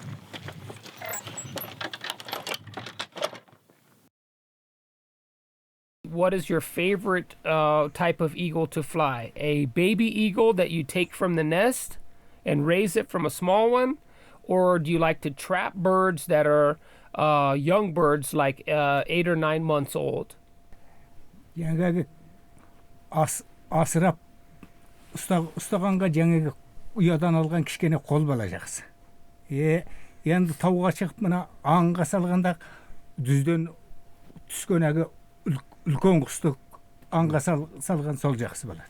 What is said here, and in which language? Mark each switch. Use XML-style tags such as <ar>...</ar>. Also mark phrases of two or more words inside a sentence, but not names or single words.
<en>What is your favorite type of eagle to fly? A baby eagle that you take from the nest and raise it from a small one? Or do you like to trap birds that are young birds like 8 or 9 months old?</en> <kk>Асырап ұстағанға жаңағы ұядан алған кішкене қол бала жақсы. Енді тауға шығып мына аңға салғанда дүзден түскен әгі үлкен құсты аңға салған сол жақсы болады.</kk>